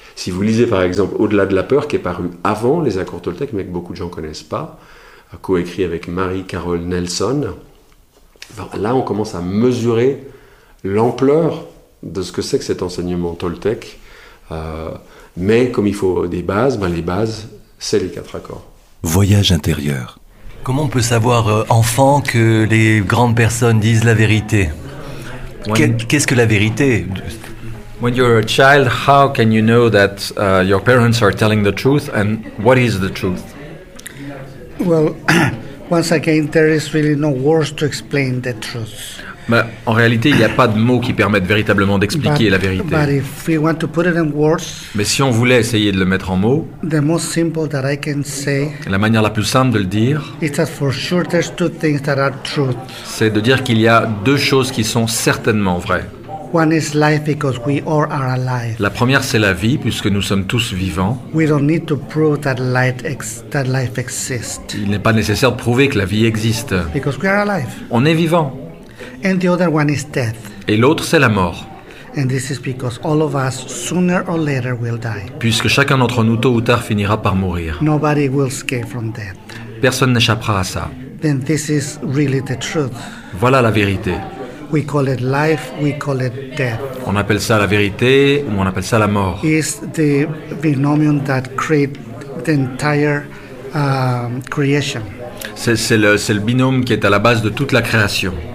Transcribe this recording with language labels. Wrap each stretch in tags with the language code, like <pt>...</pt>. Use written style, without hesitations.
<fr>Si vous lisez par exemple Au-delà de la peur, qui est paru avant les accords toltèques, mais que beaucoup de gens ne connaissent pas, co-écrit avec Marie-Carole Nelson, là on commence à mesurer l'ampleur de ce que c'est que cet enseignement toltèque. Mais comme il faut des bases, ben les bases, c'est les quatre accords. Voyage intérieur. Comment on peut savoir, enfant, que les grandes personnes disent la vérité ? Qu'est-ce que la vérité ?</fr> <en>When you're a child, how can you know that your parents are telling the truth, and what is the truth? Well, once again, there is really no words to explain the truth.</en> <fr>Mais en réalité, il n'y a pas de mots qui permettent véritablement d'expliquer la vérité.</fr> <en>But if we want to put it in words,</en> <fr>mais si on voulait essayer de le mettre en mots,</fr> <en>the most simple that I can say,</en> <fr>la manière la plus simple de le dire,</fr> <en>is that for sure there's two things that are truth.</en> <fr>C'est de dire qu'il y a deux choses qui sont certainement vraies.</fr> <en>One is life because we all are alive.</en> <fr>La première, c'est la vie, puisque nous sommes tous vivants.</fr> <en>We don't need to prove that that life exists.</en> <fr>Il n'est pas nécessaire de prouver que la vie existe.</fr> <en>Because we are alive.</en> <fr>On est vivant.</fr> <en>And the other one is death.</en> <fr>Et l'autre, c'est la mort.</fr> <en>And this is because all of us, sooner or later, will die.</en> <fr>Puisque chacun d'entre nous, tôt ou tard, finira par mourir.</fr> <en>Nobody will escape from death.</en> <fr>Personne n'échappera à ça.</fr> <en>Then this is really the truth.</en> <fr>Voilà la vérité.</fr> <en>We call it life, we call it death.</en> <fr>On appelle ça la vérité ou on appelle ça la mort.</fr> <en>It's the binomium that creates the entire creation.</en> <fr>C'est le binôme qui est à la base de toute la création.</fr>